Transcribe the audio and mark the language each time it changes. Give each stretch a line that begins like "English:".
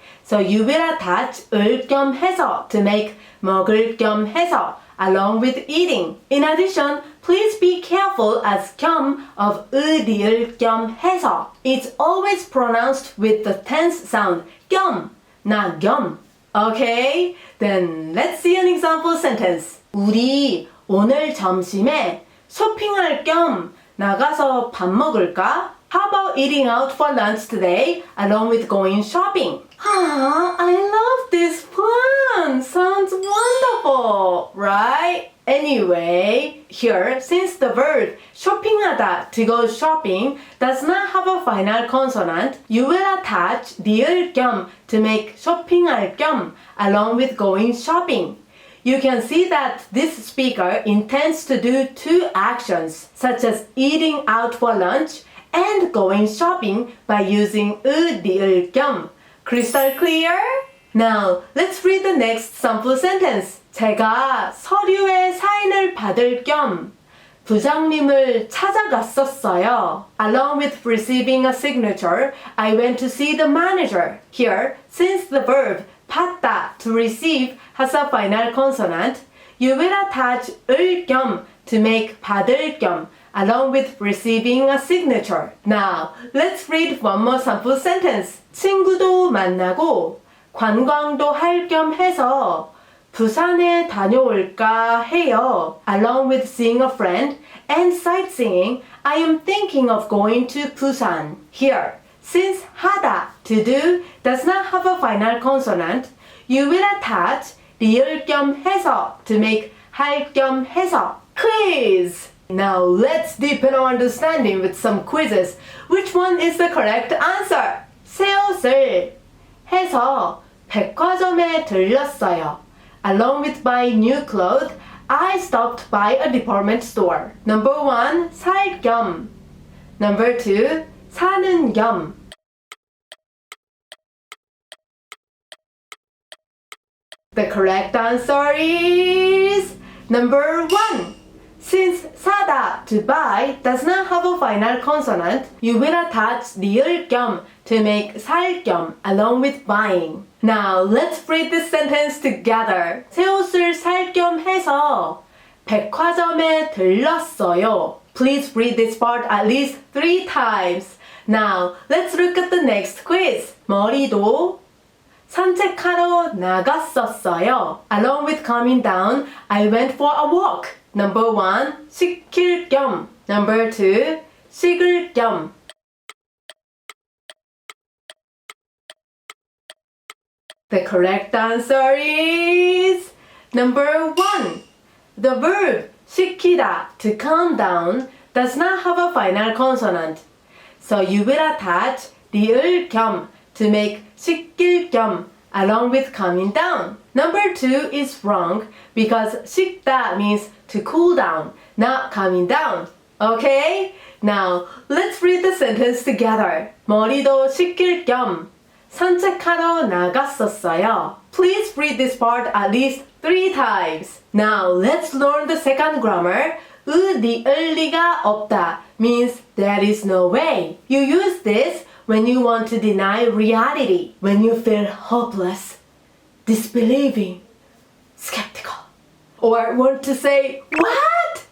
English: So you will attach 을 겸 해서 to make
Korean: 먹을 겸 해서
English: along with eating. In addition, please be careful as 겸 of 리을 겸 해서. It's always pronounced with the tense sound 겸, not 겸. Okay, then let's see an example sentence.
Korean: 우리 오늘 점심에 쇼핑할 겸 나가서 밥 먹을까?
English: How about eating out for lunch today along with going shopping? I love this plan. Sounds wonderful, right? Anyway, here, since the verb 쇼핑하다, to go shopping, does not have a final consonant, you will attach 리을 겸 to make
Korean: 쇼핑할 겸
English: along with going shopping. You can see that this speaker intends to do two actions, such as eating out for lunch and going shopping by using 리을 겸. Crystal clear? Now, let's read the next sample sentence.
Korean: 제가 서류에 사인을 받을 겸 부장님을 찾아갔었어요.
English: Along with receiving a signature, I went to see the manager. Here, since the verb 받다, to receive, has a final consonant, you will attach 을 겸 to make
Korean: 받을 겸
English: along with receiving a signature. Now, let's read one more sample sentence.
Korean: 친구도 만나고 관광도 할 겸 해서 부산에 다녀올까 해요.
English: Along with seeing a friend and sightseeing, I am thinking of going to Busan. Here, since 하다, to do, does not have a final consonant, you will attach 리을 겸 해서 to make
Korean: 할 겸 해서.
English: Quiz! Now let's deepen our understanding with some quizzes. Which one is the correct answer?
Korean: 새 옷을 해서 백화점에 들렸어요.
English: Along with buying new clothes, I stopped by a department store. Number 1,
Korean: 살 겸.
English: Number 2,
Korean: 사는 겸.
English: The correct answer is number 1. Since 사다, to buy, does not have a final consonant, you will attach 리을 겸 to make
Korean: 살 겸
English: along with buying. Now, let's read this sentence together.
Korean: 새 옷을 살 겸 해서 백화점에 들렀어요.
English: Please read this part at least 3 times. Now, let's look at the next quiz.
Korean: 머리도 산책하러 나갔었어요.
English: Along with calming down, I went for a walk. Number 1,
Korean: 시킬 겸.
English: Number 2,
Korean: 식을 겸.
English: The correct answer is number 1. The verb 시키다, to calm down, does not have a final consonant. So you will attach 리을 겸 to make
Korean: 시킬 겸
English: along with calming down. Number 2 is wrong because 식다 means to cool down, not calming down. Okay? Now, let's read the sentence together.
Korean: 머리도 식힐 겸 산책하러 나갔었어요.
English: Please read this part at least 3 times. Now, let's learn the second grammar.
Korean: 리을 리가 없다
English: means there is no way. You use this when you want to deny reality, when you feel hopeless, disbelieving, skeptical, or want to say, what?